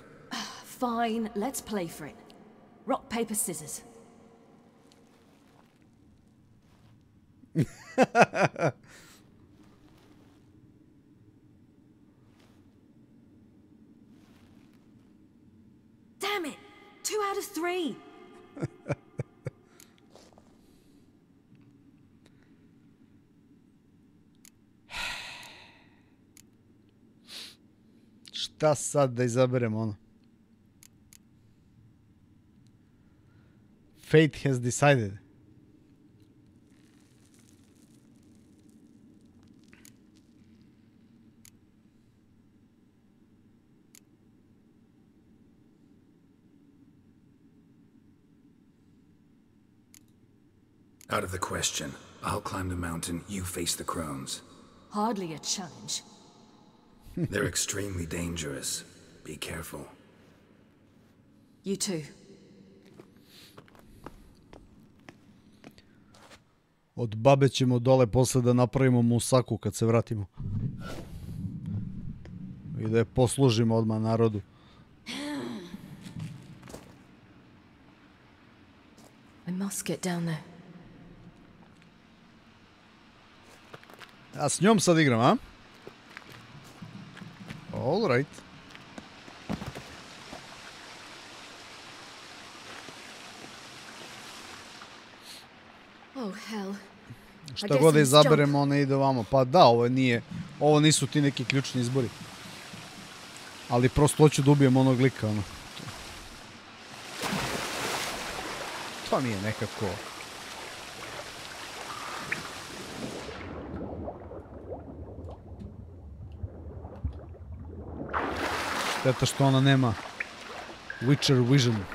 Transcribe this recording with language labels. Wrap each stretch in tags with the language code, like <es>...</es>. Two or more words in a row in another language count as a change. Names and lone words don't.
<en>Fine, let's play for it. Rock, paper, scissors. Damn it! 2 out of 3!</en> <sr>Šta sad da izaberem ono?</sr> <en>Fate has decided. Out of the question. I'll climb the mountain, you face the crones. Hardly a challenge. They're extremely dangerous. Be careful. You too.</en> <sr>Od babe ćemo dole posle da napravimo musaku kad se vratimo. I da je poslužimo odmah narodu.</sr> <en>I must get down there.</en> <sr>Ja s njom sad igram, a?</sr> <en>All right. Oh hell.</en> <sr>Šta god da izaberemo, ona ide ovamo. Pa da, ovo nisu ti neki ključni izbori. Ali prosto hoću da ubijem onog lika, ono. To mi je nekako... Šteta što ona nema Witcher Vision.</sr>